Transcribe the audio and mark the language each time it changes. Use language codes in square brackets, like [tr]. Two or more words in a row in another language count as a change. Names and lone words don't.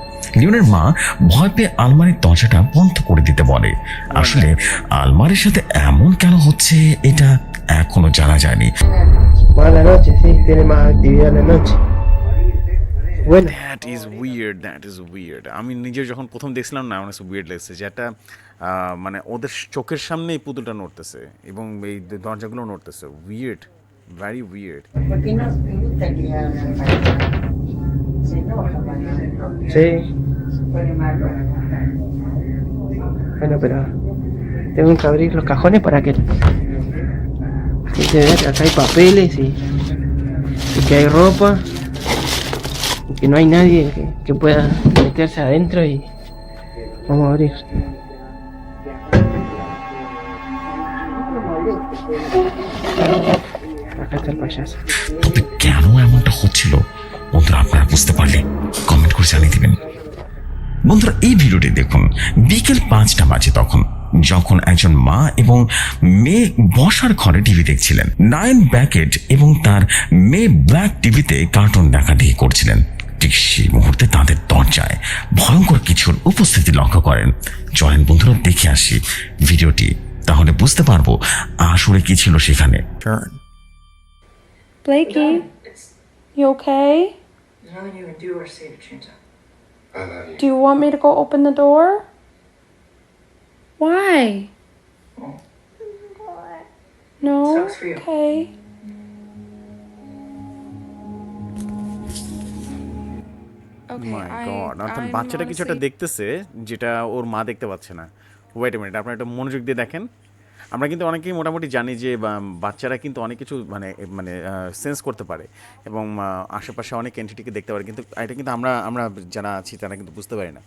[bn] লিওনের মা ভয় পেয়ে আলমারির দরজাটা বন্ধ করে দিতে বলে। আসলে আলমারির সাথে এমন কেন হচ্ছে এটা এখনো জানা যায়নি। [es] Buenas noches, sí, tiene más actividad en la noche. Bueno, [en] that is weird. [bn] আমি নিজে যখন প্রথম দেখছিলাম না আমার উইয়ার্ড লেগেছে যে একটা মানে ওদের চোখের সামনে এই পুতুলটা নড়তেছে এবং এই দরজাগুলো নড়তেছে। [en] weird, very weird. [es] ¿Por qué no te gusta que hagan para se enoja para sí, se pone mal para bueno, pero tengo que abrir los cajones para que la gente vea que acá hay papeles y que hay ropa y que no hay nadie que pueda meterse adentro y vamos a abrir. Acá está el payaso. [bn] তবে কেন এমনটা হচ্ছিল বন্ধুরা আপনারা বুঝতে পারলে কমেন্ট করে জানিয়ে দিবেন। বন্ধুরা এই ভিডিওটি দেখুন বিকেল 5টা বাজে তখন, যখন একজন মা এবং মেয়ে বসার ঘরে টিভি দেখছিলেন। নায়ন ব্যাকেট এবং তার মেয়ে ব্ল্যাক টিভিতে কার্টুন দেখাদেখি করছিলেন। ঠিক সেই মুহূর্তে তাদের দরজায় ভয়ঙ্কর কিছুর উপস্থিতি লক্ষ্য করেন। চলেন বন্ধুরা দেখে আসি ভিডিওটি, তাহলে বুঝতে পারবো আসলে কি ছিল সেখানে। [en] Blakey, you okay? There's nothing you can do or say to change that. Do you want me to go open the door? Why? No? Sucks for you. Okay. Okay, my god, [bn] অর্থাৎ বাচ্চাটা কিছু একটা দেখতেছে যেটা ওর মা দেখতে পাচ্ছে না। [en] wait a minute, [bn] আপনারা একটা মনোযোগ দিয়ে দেখেন। আমরা কিন্তু অনেকেই মোটামুটি জানি যে বাচ্চারা কিন্তু অনেক কিছু মানে মানে সেন্স করতে পারে এবং আশেপাশে অনেক এন্টিটিকে দেখতে পারে, কিন্তু এটা কিন্তু আমরা যারা আছি তারা কিন্তু বুঝতে পারি না।